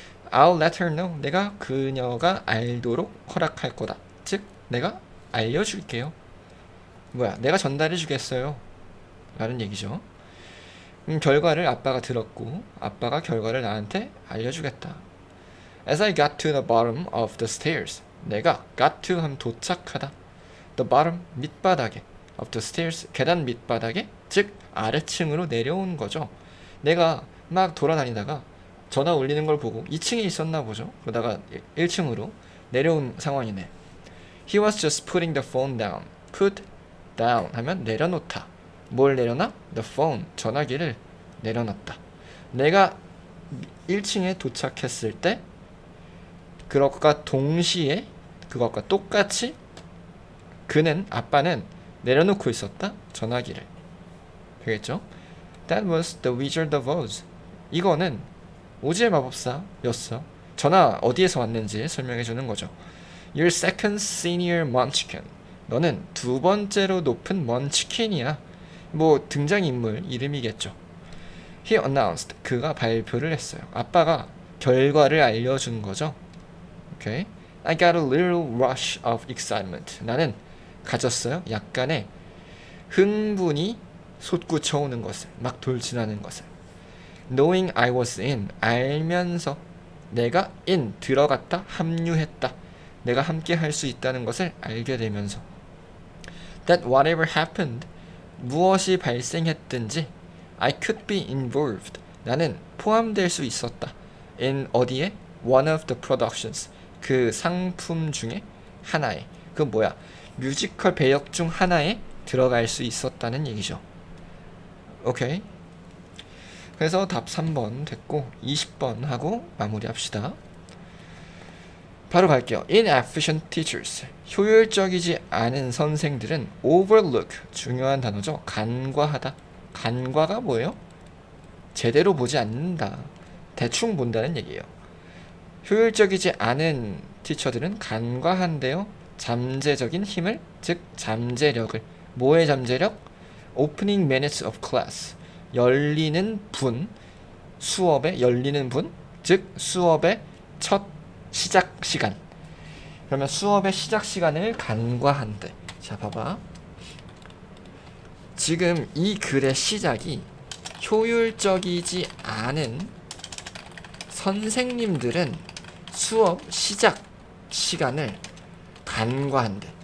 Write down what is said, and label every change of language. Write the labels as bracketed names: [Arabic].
[English] I'll let her know. [Korean] 내가 그녀가 알도록 허락할 거다. 즉 내가 알려줄게요. 내가 전달해 주겠어요 라는 얘기죠. 결과를 아빠가 들었고 아빠가 결과를 나한테 알려주겠다. [English] As I got to the bottom of the stairs. [Korean] 내가 [English] got to [Korean] 하면 도착하다. [English] The bottom [Korean] 밑바닥에 [English] of the stairs [Korean] 계단 밑바닥에, 즉 아래층으로 내려온 거죠. 내가 막 돌아다니다가 전화 울리는 걸 보고 2층에 있었나 보죠. 그러다가 1층으로 내려온 상황이네. [English] He was just putting the phone down. Put down [Korean] 하면 내려놓다. 뭘 내려놔? [English] The phone, [Korean] 전화기를 내려놨다. 내가 1층에 도착했을 때 그것과 동시에, 그것과 똑같이 아빠는 내려놓고 있었다. 전화기를. 되겠죠? [English] That was the Wizard of Oz. [Korean] 이거는 오즈의 마법사였어. 전화 어디에서 왔는지 설명해 주는 거죠. [English] Your second senior munchkin. [Korean] 너는 두 번째로 높은 먼치킨이야. 뭐 등장인물 이름이겠죠. [English] He announced. [Korean] 그가 발표를 했어요. 아빠가 결과를 알려준 거죠. [English] Okay. I got a little rush of excitement. [Korean] 나는 가졌어요. 약간의 흥분이 솟구쳐오는 것을, 막 돌진하는 것을. [English] Knowing I was in. [Korean] 알면서 내가 in 들어갔다, 합류했다. 내가 함께 할 수 있다는 것을 알게 되면서. [English] That whatever happened. [Korean] 무엇이 발생했든지 [English] I could be involved. [Korean] 나는 포함될 수 있었다. In 어디에? [English] One of the productions. [Korean] 그 상품 중에 하나에, 그건 뭐야? 뮤지컬 배역 중 하나에 들어갈 수 있었다는 얘기죠. 오케이. 그래서 답 3번 됐고 20번 하고 마무리합시다. 바로 갈게요. [English] Inefficient teachers. [Korean] 효율적이지 않은 선생들은 overlook. 중요한 단어죠. 간과하다. 간과가 뭐예요? 제대로 보지 않는다. 대충 본다는 얘기예요. 효율적이지 않은 티처들은 간과한대요. 잠재적인 힘을, 즉 잠재력을. 뭐의 잠재력? [English] Opening minutes of class. [Korean] 열리는 분, 수업의 열리는 분, 즉 수업의 첫 시작 시간. 그러면 수업의 시작 시간을 간과한대. 자, 봐봐. 지금 이 글의 시작이 효율적이지 않은 선생님들은 수업 시작 시간을 간과한대.